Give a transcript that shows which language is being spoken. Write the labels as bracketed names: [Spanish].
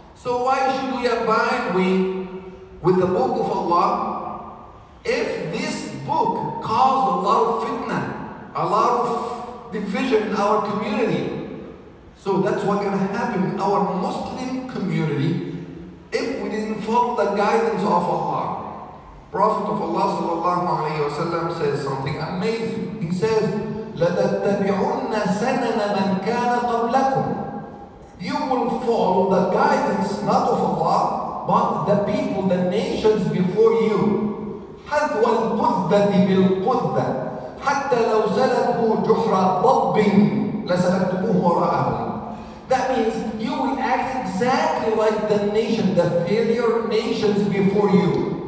[English] So why should we abide with the book of Allah if this book caused a lot of fitna, a lot of division in our community? So that's what's going to happen in our Muslim community if we didn't follow the guidance of Allah. Prophet of Allah sallallahu alayhi wa sallam says something amazing. [Arabic] He says, لَتَتَّبِعُنَّ سَنَنَ مَنْ كَانَ قَبْلَكُمْ. [English] You will follow the guidance not of Allah, but the people, the nations before you. [Arabic] حَذْوَ الْقُذَّةِ بِالْقُذَّةِ حَتَّى لَوْ سَلَكُوا جُحْرَ ضَبٍّ لَسَلَكْتُمُوهُ وَرَاءَهُمْ. [English] That means you will act exactly like the nation, the failure nations before you.